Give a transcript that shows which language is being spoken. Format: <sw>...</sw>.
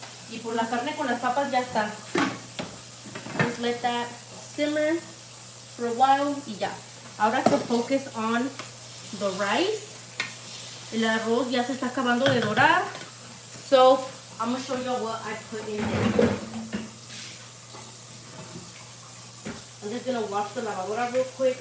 <es>Y por la carne con las papas ya está.</es> <en>Just let that simmer for a while</en> <es>y ya. Ahora</es> <en>to focus on the rice.</en> <es>El arroz ya se está acabando de dorar.</es> <en>So I'm going to show you what I put in there. I'm just going to wash the lavadora real quick.</en>